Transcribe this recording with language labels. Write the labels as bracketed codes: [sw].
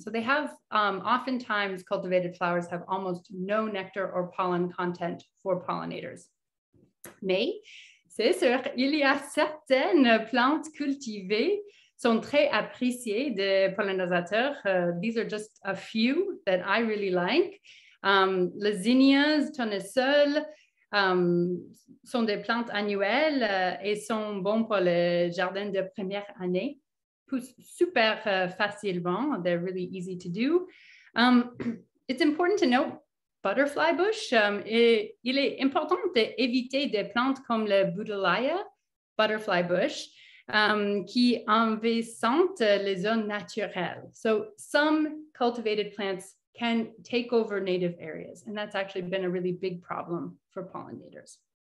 [en] So they have, oftentimes cultivated flowers have almost no nectar or pollen content for pollinators. [fr] Mais c'est sûr, il y a certaines plantes cultivées sont très appréciées des pollinisateurs. [en] These are just a few that I really like. [fr] Les zinnias, tournesol, sont des plantes annuelles et sont bons pour le jardin de première année. Poussent super facilement. [en] They're really easy to do. It's important to note butterfly bush. [fr] Il est important d'éviter des plantes comme le Buddleia, [en] butterfly bush, [fr] qui envahissent les zones naturelles. [en] So some cultivated plants can take over native areas, and that's actually been a really big problem for pollinators.